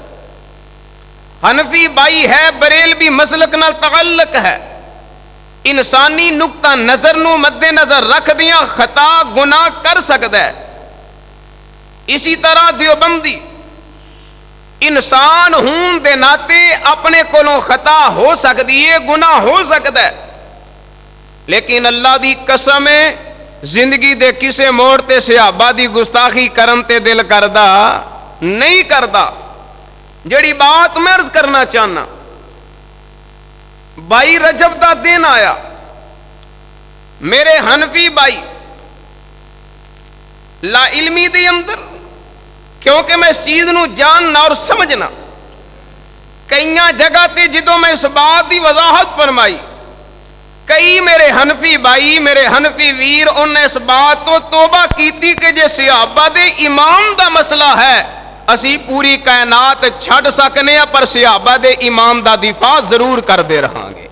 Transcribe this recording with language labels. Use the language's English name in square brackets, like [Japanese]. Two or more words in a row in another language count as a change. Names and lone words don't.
[Punjabi] حنفی بھائی ہے، بریلوی مسلک نال تعلق ہے، انسانی نقطہ نظر نو مد نظر رکھ دیاں خطا گناہ کر سکتا ہے۔ اسی طرح دیوبندی انسان ہون دے ناتے اپنے کولوں خطا ہو سکتی ہے، گناہ ہو سکتا ہے، لیکن اللہ دی قسم ہے زندگی دے کسے موڑ تے صحابہ دی گستاخی کرن تے دل کردا نہیں کردا۔ جڑی بات میں عرض کرنا چاہنا، 22 رجب دا دن آیا، میرے حنفی بھائی لا علمی دے اندر، کیونکہ میں اس چیز نو جاننا اور سمجھنا، کئیاں جگہ تے جدوں میں اس بات دی وضاحت فرمائی، کئی میرے حنفی بھائی، میرے حنفی ویر، انہوں نے اس بات تو توبہ کیتی کہ جے صحابہ دے ایمان دا مسئلہ ہے، اسی پوری کائنات چھڑ سکنے ہیں پر صحابہ دے ایمان دا دفاع ضرور کر دے رہاں گے۔